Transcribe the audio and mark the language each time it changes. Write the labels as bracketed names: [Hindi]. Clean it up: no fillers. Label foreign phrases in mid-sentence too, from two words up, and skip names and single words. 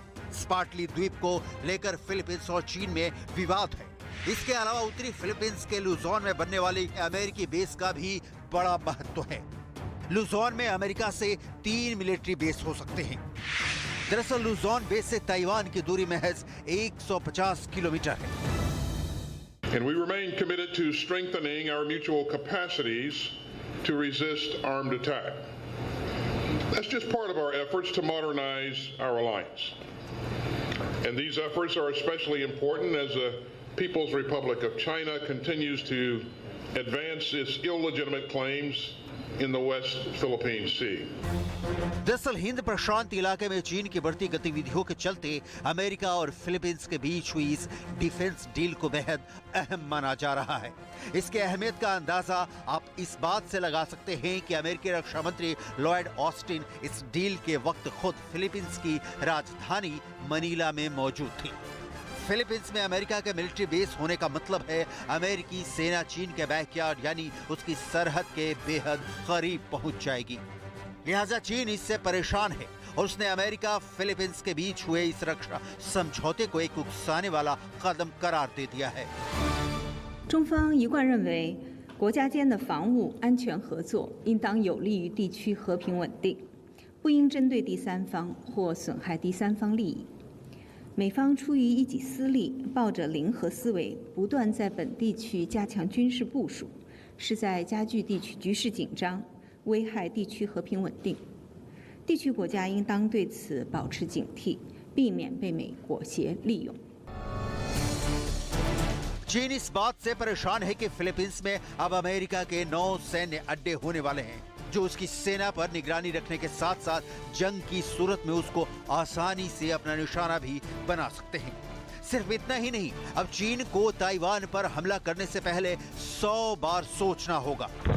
[Hindi] स्पार्टली द्वीप को लेकर फिलीपींस और चीन में विवाद है। इसके अलावा उत्तरी फिलीपींस के लुजोन में बनने वाली अमेरिकी बेस का भी बड़ा महत्व है। लुजोन में अमेरिका से 3 [English] military base [Hindi] हो सकते हैं। दरअसल लुजोन बेस से ताइवान की दूरी महज 150 किलोमीटर है। [English] And we remain committed to strengthening our mutual capacities to resist armed attack. That's just part of our efforts to modernize our alliance. And these efforts are especially important as the People's Republic of China continues to advance its illegitimate claims in the West Philippine Sea. [Hindi] दरअसल हिंद प्रशांत इलाके में चीन की बढ़ती गतिविधियों के चलते अमेरिका और फिलीपींस के बीच हुई इस [English] defense deal [Hindi] को बेहद अहम माना जा रहा है। इसके अहमियत का अंदाजा आप इस बात से लगा सकते हैं कि अमेरिकी रक्षा मंत्री लॉयड ऑस्टिन इस डील के वक्त खुद फिलीपींस की राजधानी मनीला में मौजूद थी। फिलीपींस में अमेरिका के [English] military base [Hindi] होने का मतलब है अमेरिकी सेना चीन के बैकयार्ड यानी उसकी सरहद के बेहद करीब पहुंच जाएगी। लिहाजा चीन इससे परेशान है और उसने अमेरिका फिलीपींस के बीच हुए इस रक्षा समझौते को एक उकसाने वाला कदम करार दे दिया है। [Chinese] 中方一贯认为，国家间的防务安全合作应当有利于地区和平稳定，不应针对第三方或损害第三方利益。美方出于一己私利，抱着零和思维，不断在本地区加强军事部署，是在加剧地区局势紧张，危害地区和平稳定。地区国家应当对此保持警惕，避免被美裹挟利用。 [Hindi] चीन इस बात से परेशान है कि फिलीपींस में अब अमेरिका के 9 सैन्य अड्डे होने वाले हैं, जो उसकी सेना पर निगरानी रखने के साथ साथ जंग की सूरत में उसको आसानी से अपना निशाना भी बना सकते हैं। सिर्फ इतना ही नहीं, अब चीन को ताइवान पर हमला करने से पहले 100 बार सोचना होगा।